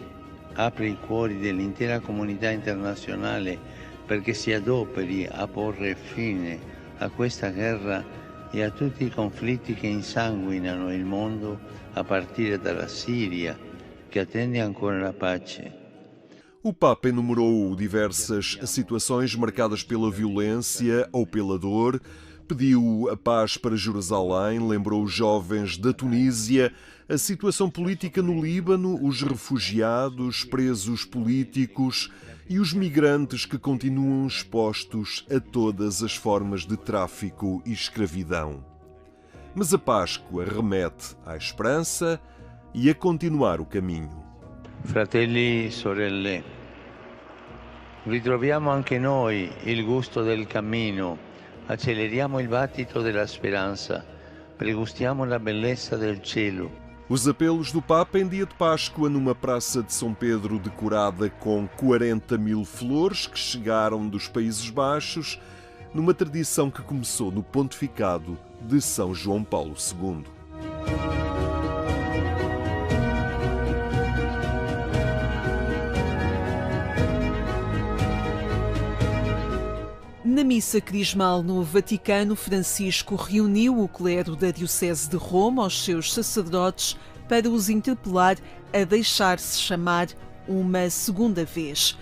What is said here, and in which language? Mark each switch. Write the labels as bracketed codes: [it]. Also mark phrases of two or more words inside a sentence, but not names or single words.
[it] Apre i cuori dell'intera comunità internazionale perché si adoperi a porre fine a questa guerra e a tutti i conflitti che insanguinano il mondo, a partire dalla Siria, che attende ancora la pace. [pt] O Papa enumerou diversas situações marcadas pela violência ou pela dor, pediu a paz para Jerusalém, lembrou os jovens da Tunísia, a situação política no Líbano, os refugiados, presos políticos e os migrantes que continuam expostos a todas as formas de tráfico e escravidão. Mas a Páscoa remete à esperança e a continuar o caminho. [it] Fratelli e sorelle, ritroviamo anche noi il gusto del cammino, acceleriamo il battito della speranza, pregustiamo la bellezza del cielo. [pt] Os apelos do Papa em dia de Páscoa numa praça de São Pedro decorada com 40.000 flores que chegaram dos Países Baixos, numa tradição que começou no pontificado de São João Paulo II. Na missa crismal no Vaticano, Francisco reuniu o clero da Diocese de Roma, os seus sacerdotes, para os interpelar a deixar-se chamar uma segunda vez.